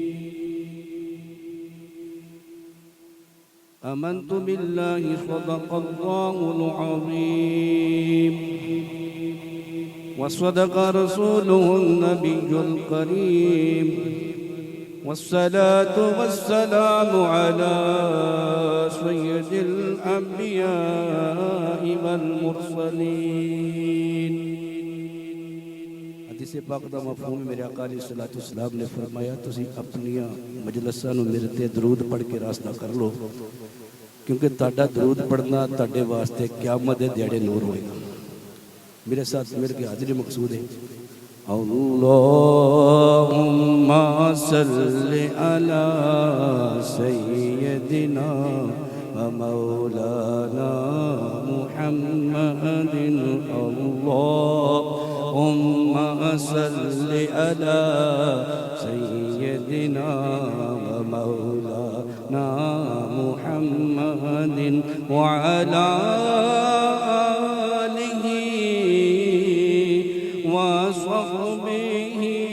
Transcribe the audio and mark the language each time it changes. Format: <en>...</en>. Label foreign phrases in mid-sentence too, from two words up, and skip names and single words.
<ar>آمنت بالله صدق الله العظيم وصدق رسوله النبي الكريم والصلاة والسلام على سيد الأنبياء والمرسلين</ar> <pa>حدیث پاک دا مفہوم میرے آقا</pa> <ar>عليه الصلاة والسلام</ar> <pa>نے فرمایا تسی اپنیاں مجلساں نوں میرے تے درود پڑھ کے آراستہ کر لو کیونکہ تہاڈا درود پڑھنا تہاڈے واسطے قیامت دے دیہاڑے نور ہووے گا. میرے ساتھ میرے کے حاضری مقصود ہے</pa> <ar>اللهم صل على سيدنا ومولانا محمد اللهم صل على سيدنا ومولانا محمد وعلى وصحبه</ar>